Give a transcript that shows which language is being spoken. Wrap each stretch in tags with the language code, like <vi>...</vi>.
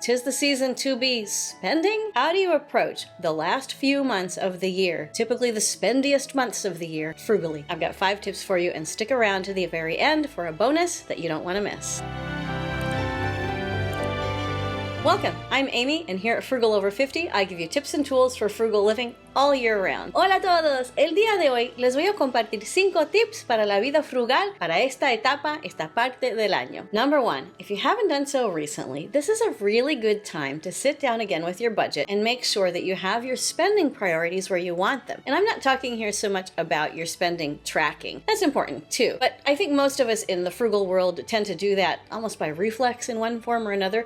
<en>'Tis the season to be spending? How do you approach the last few months of the year, typically the spendiest months of the year, frugally? I've got 5 tips for you, and stick around to the very end for a bonus that you don't want to miss. Welcome, I'm Amy, and here at Frugal Over 50, I give you tips and tools for frugal living all year round.</en> <es>Hola a todos, el día de hoy les voy a compartir 5 tips para la vida frugal para esta etapa, esta parte del año.</es> <en>Number 1, if you haven't done so recently, this is a really good time to sit down again with your budget and make sure that you have your spending priorities where you want them. And I'm not talking here so much about your spending tracking. That's important too, but I think most of us in the frugal world tend to do that almost by reflex in one form or another.</en>